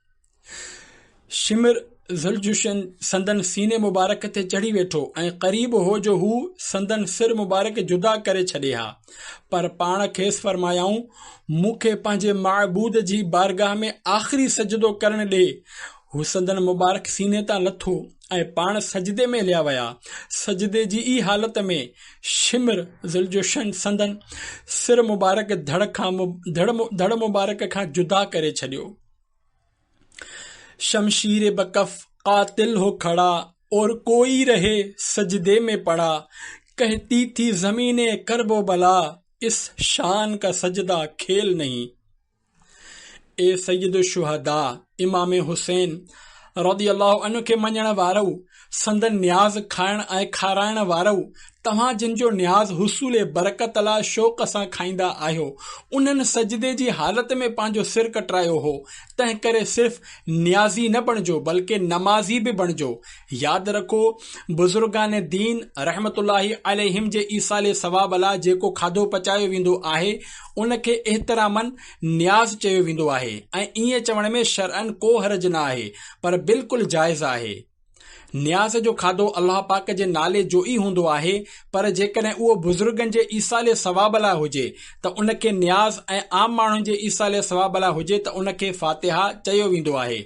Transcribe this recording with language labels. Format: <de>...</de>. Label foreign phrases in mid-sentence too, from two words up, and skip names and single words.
<sd>शिमर ज़ुलजुशन संदन सीने मुबारक ते चढ़ी वेठो ऐं क़रीब हो जो हू संदन सिर मुबारक जुदा करे छॾे हा, पर पाण खेसि फरमायाऊं, मूंखे पंहिंजे माबूद जी बारगाह में आख़िरी सजदो करण ॾे। हू संदन मुबारक सीने तां लथो ऐं पाण सजदे में लिया विया। सजदे जी ई हालत में शिमर ज़ुलजुशन संदन सिर मुबारक धड़ मुबारक खां जुदा करे छॾियो।</sd> <hi>शमशीर बकफ कातिल हो खड़ा और कोई रहे सजदे में पड़ा, कहती थी ज़मीने करबो बला इस शान का सजदा खेल नहीं।</hi> <sd>ए सय्यद शुहदा इमाम हुसैन</sd> <ar>رضي الله عنه</ar> <sd>खे मञण वारो, संदन न्याज़ खाइण ऐं खाराइण वारो, तव्हां जिन जो न्याज़ हुसूले बरकत लाइ शौक़ सां खाईंदा आहियो, उन्हनि सजदे जी हालत में पंहिंजो सिर कटरायो हो। तंहिं करे सिर्फ़ न्याज़ी न बणिजो बल्कि नमाज़ी बि बणिजो। यादि रखो, बुज़ुर्गान दीन</sd> <ar>رحمة الله عليهم</ar> <sd>जे ईसाले सवाब लाइ जेको खाधो पचायो वेंदो आहे उनखे एहतरामन न्याज़ चयो वेंदो आहे ऐं ईअं चवण में शरअन को हर्ज न आहे, पर बिल्कुलु जाइज़ आहे। न्याज़ जो खाधो अल्लाह पाक जे नाले जो ई हूंदो आहे, पर जेकॾहिं उहो बुज़ुर्गनि जे ईसाले सवाब लाइ हुजे त उनखे न्याज़ ऐं आम माण्हुनि जे ईसाले सवाब लाइ हुजे त उनखे फातिहा चयो वेंदो आहे।</sd>